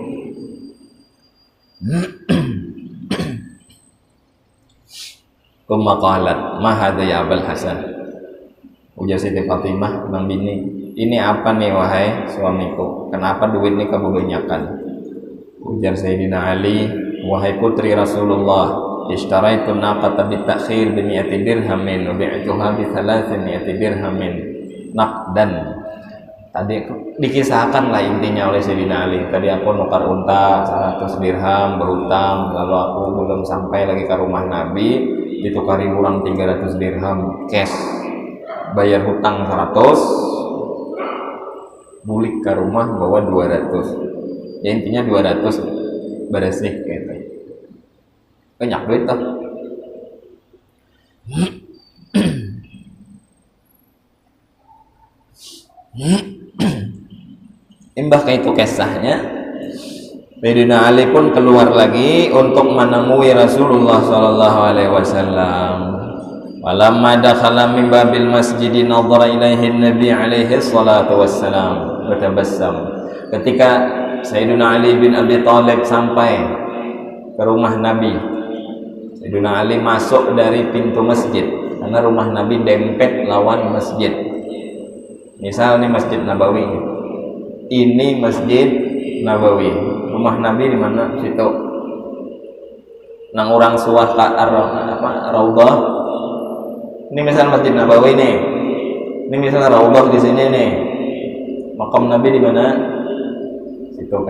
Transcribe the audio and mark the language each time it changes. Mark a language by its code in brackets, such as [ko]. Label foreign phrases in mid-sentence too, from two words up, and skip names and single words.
[ar] فقالت ما هذا يا أبا الحسن, [bjn] ujar Siti Fatimah enam bini, ini apa nih wahai suamiku, kenapa duit ini kebanyakan? Ujar Sayyidina Ali, wahai putri Rasulullah, [ar] اشتريت ناقة بتأخير بمائة درهم وبعتها بثلاثمائة درهم نقدا. [bjn] Tadi dikisahkan lah intinya oleh Sayyidina Ali. Tadi aku nukar unta 100 dirham berhutang, lalu aku belum sampai lagi ke rumah Nabi, ditukari uang 300 dirham cash, bayar hutang 100, bulik ke rumah bawa 200. Ya intinya 200 beresih gitu. Banyak duit tuh. Imbah kayak itu kisahnya, Sayyidina Ali pun keluar lagi untuk menemui Rasulullah [ar] صلى الله عليه وسلم. ولما دخل من باب المسجد نظر إليه النبي عليه الصلاة والسلام bertabassam. [bjn] Ketika Sayyidina Ali bin Abi Thalib sampai ke rumah Nabi, Sayyidina Ali masuk dari pintu masjid, karena rumah Nabi dempet lawan masjid. Misal nih Masjid Nabawi, ini Masjid Nabawi, rumah Nabi di mana? Situ. Nang orang suah ke Raudhah. Ini misal Masjid Nabawi nih. Ini misal Raudhah di sini nih. Makam Nabi di mana? Situ kan?